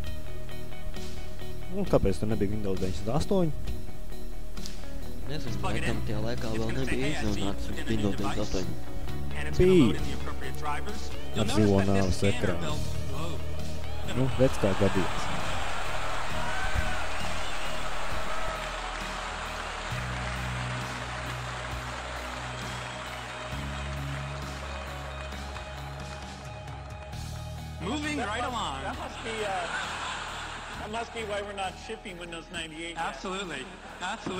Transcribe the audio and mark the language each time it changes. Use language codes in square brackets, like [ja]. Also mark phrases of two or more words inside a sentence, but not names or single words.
[lv] Kāpēc tur nebija Windows 98? Nezinu, laikam tajā laikā vēl nebija izrunāts Windows 98. Bija ar zilo nāves ekrānu. Vec kā gadījās. [en] Moving right along. That must be why we're not shipping Windows 98 yet.